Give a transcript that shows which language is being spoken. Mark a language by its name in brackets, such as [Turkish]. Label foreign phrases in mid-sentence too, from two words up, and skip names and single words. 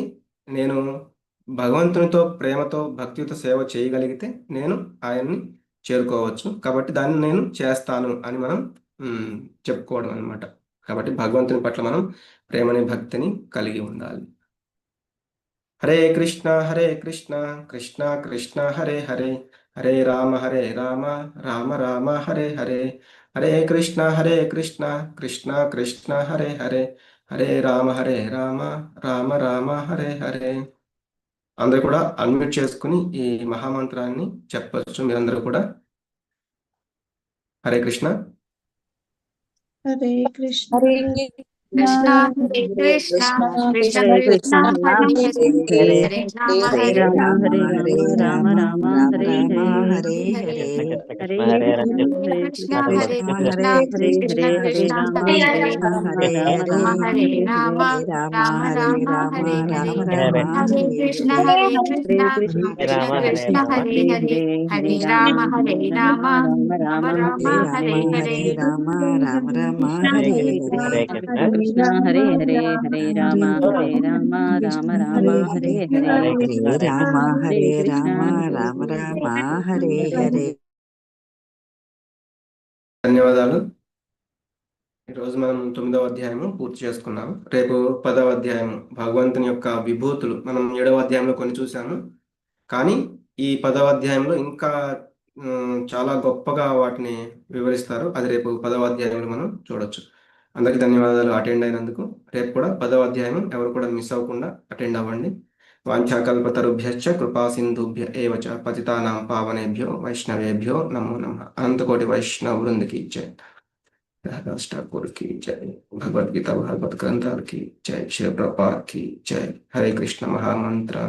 [Telugu] నేను భగవంతునితో ప్రేమతో భక్తితో సేవ చేయగలిగితే నేను ఆయన్ని చేరుకోవచ్చు. కాబట్టి దాన్ని నేను చేస్తాను అని మనం చెప్పుకోవడం అనమాట. కాబట్టి భగవంతుని పట్ల మనం ప్రేమని భక్తిని కలిగి ఉండాలి. [Sanskrit] హరే కృష్ణ కృష్ణ కృష్ణ హరే హరే, హరే రామ రామ రామ హరే హరే, హరే కృష్ణ కృష్ణ కృష్ణ హరే హరే, హరే రామ రామ రామ హరే హరే. [Telugu] అందరూ కూడా అన్మ్యూట్ చేసుకుని ఈ మహామంత్రాన్ని చెప్పచ్చు. మీరందరూ కూడా [Sanskrit] హరే కృష్ణ హరే కృష్ణ హరే कृष्ण हरे कृष्ण कृष्ण कृष्ण हरे हरे हरे राम हरे हरे राम राम हरे राम राम राम हरे राम हरे हरे हरे कृष्ण हरे हरे हरे कृष्ण हरे हरे कृष्ण कृष्ण हरे कृष्ण कृष्ण कृष्ण हरे राम हरे हरे हरे राम हरे राम राम राम हरे हरे राम हरे राम राम हरे हरे हरे हरे कृष्ण हरे कृष्ण कृष्ण राम हरे कृष्ण राम हरे हरे हरे हरे राम राम हरे राम राम राम राम राम हरे हरे हरे हरे हरे हरे कृष्ण कृष्ण हरे कृष्ण हरे हरे हरे राम राम राम हरे हरे हरे कृष्ण हरे कृष्ण हरे कृष्ण हरे हरे हरे [Telugu] ధన్యవాదాలు. ఈరోజు మనం 9వ అధ్యాయము పూర్తి చేసుకున్నాము. రేపు 10వ అధ్యాయము భగవంతుని యొక్క విభూతులు మనం 7వ అధ్యాయంలో కొన్ని చూసాము. కానీ ఈ 10వ అధ్యాయంలో ఇంకా చాలా గొప్పగా వాటిని వివరిస్తారు. అది రేపు 10వ అధ్యాయంలో మనం చూడొచ్చు. అందరికీ ధన్యవాదాలు అటెండ్ అయినందుకు. రేపు కూడా 10వ అధ్యాయం ఎవరు కూడా మిస్ అవ్వకుండా అటెండ్ అవ్వండి. [Sanskrit] వాంఛాకల్పతరుభ్యశ్చ కృపా సింధుభ్య ఏవ చ పతితానాం పావనేభ్యో వైష్ణవేభ్యో నమో నమః. [Telugu] అనంతకోటి వైష్ణవ వృందకి జై. [Hindi] राधास ठाकुर की जय. भगवत गीता भागवत ग्रंथार की जय. शिव प्रपात की जय. [Sanskrit] हरे कृष्ण महामंत्र